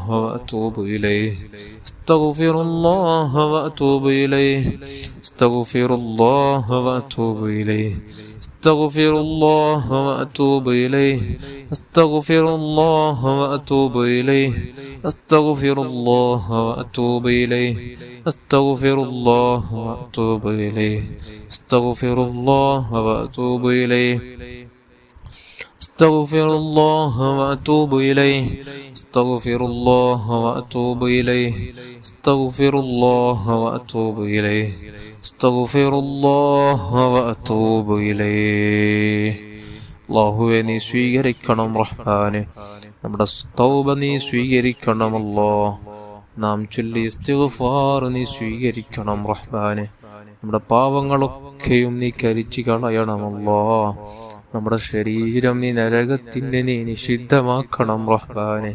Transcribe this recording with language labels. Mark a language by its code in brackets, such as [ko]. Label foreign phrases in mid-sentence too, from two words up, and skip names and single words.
[ar] وأتوب إليه أستغفر الله وأتوب إليه أستغفر الله وأتوب إليه أستغفر الله وأتوب إليه أستغفر الله وأتوب إليه أستغفر الله وأتوب إليه أستغفر الله وأتوب إليه أستغفر الله وأتوب إليه أستغفر الله وأتوب إليه أستغفر الله وأتوب إليه أستغفر الله وأتوب إليه أستغفر الله وأتوب إليه [ml] അല്ലാഹുവേ നീ സ്വീകരിക്കണം റഹ്മാനെ, നമ്മുടെ തൗബ നീ സ്വീകരിക്കണമല്ലോ. നാം ചൊല്ലി ഇസ്തിഗ്ഫാർ നീ സ്വീകരിക്കണം റഹ്മാനെ. നമ്മുടെ പാവങ്ങളൊക്കെയും നീ കരിച്ചു കളയണമല്ലോ. നമ്മുടെ ശരീരം നീ നരകത്തിന് നീ നിഷിദ്ധമാക്കണം റഹ്മാനെ.